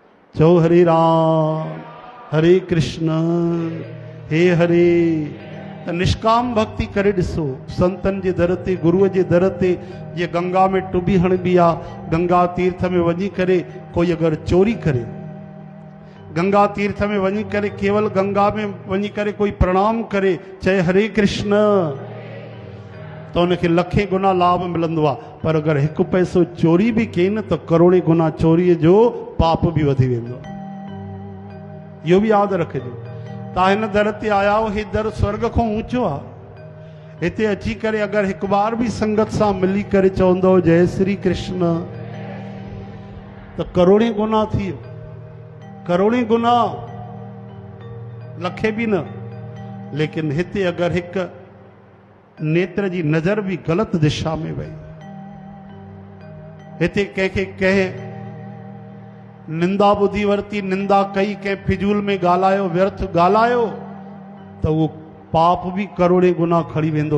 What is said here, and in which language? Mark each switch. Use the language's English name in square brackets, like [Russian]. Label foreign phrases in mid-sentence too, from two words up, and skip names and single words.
[Sindhi] चो हरे राम हरे कृष्ण हे हरे। त निष्काम भक्ति करे ॾिसो, संतन जे दर ते गुरुअ जे दर ते जे गंगा में टुबी हणबी आ, गंगा तीर्थ में वञी करे कोई अगर चोरी करे, गंगा तीर्थ में वञी करे केवल गंगा में वञी करे कोई प्रणाम करे, चए हरे कृष्ण, तो उनखे लखे गुना लाभ मिलंदो आहे। पर अगर हिकु पैसो चोरी भी कई न तो करोड़े गुना चोरीअ जो पाप भी वधी वेंदो आहे। इहो भी यादि रखिजो। तव्हां हिन दर ते आया हो, ही दर स्वर्ग खां ऊंचो आहे। हिते अची करे अगर हिकु बार भी संगत सां मिली करे चवंदो जय श्री कृष्ण तो करोड़े गुना थी वियो, करोड़े गुना, लखे भी न। लेकिन हिते अगर हिकु नेत्र जी नजर भी गलत दिशा में वही, हिते कंहिंखे कंहिं निंदा ॿुधी वरती, निंदा कई, कंहिं फिजूल में ॻाल्हायो, व्यर्थ ॻाल्हायो, त उहो पाप भी करोड़े गुना खणी वेंदो।